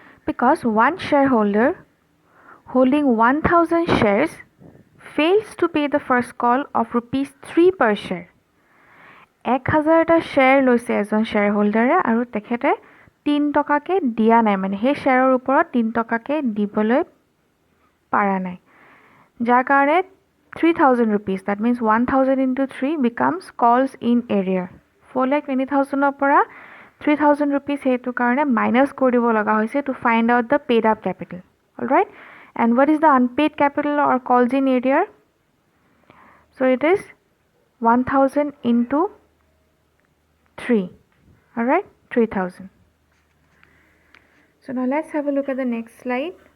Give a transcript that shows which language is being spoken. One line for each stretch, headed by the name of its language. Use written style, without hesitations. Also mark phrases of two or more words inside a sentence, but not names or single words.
English: because one shareholder holding 1000 shares fails to pay the first call of rupees 3 per share.
Assamese: 1000টা শ্বেয়াৰ লৈছে এজন শ্বেয়াৰহোল্ডাৰে আৰু তেখেতে 3 টকাকে দিয়া নাই, মানে সেই শ্বেয়াৰৰ ওপৰত 3 টকাকে দিবলৈ পাৰা নাই, যাৰ কাৰণে
English: 3000 rupees, that means 1000 into 3 becomes calls in arrear.
Assamese: 4,20,000 পৰা 3000 rupees সেইটো কাৰণে মাইনাছ কৰি দিব লগা হৈছে
English: to find out the paid up capital. Alright, and what is the unpaid capital or calls in arrear? So it is 1000 into 3. Alright, 3000. So now let's have a look at the next slide.